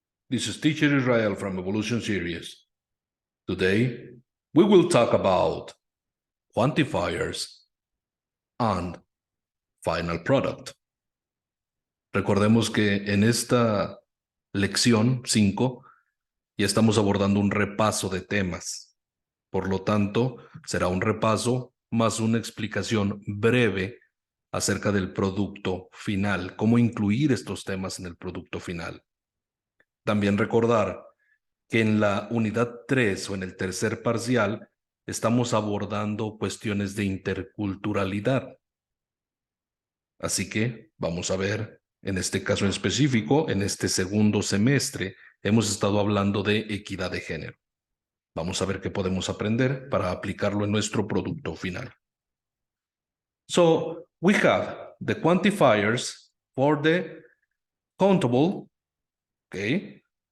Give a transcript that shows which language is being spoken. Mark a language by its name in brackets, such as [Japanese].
[English] This is Teacher Israel from Evolution Series. Today, we will talk about quantifiers and final product. [Spanish] Recordemos que en esta lección 5 ya estamos abordando un repaso de temas. Por lo tanto, será un repaso más una explicación breve acerca del producto final, cómo incluir estos temas en el producto final. También recordar que en la unidad 3 o en el tercer parcial estamos abordando cuestiones de interculturalidad. Así que vamos a ver, en este caso en específico, en este segundo semestre, hemos estado hablando de equidad de género. Vamos a ver qué podemos aprender para aplicarlo en nuestro producto final. [English] So, we have the quantifiers for the countable, okay?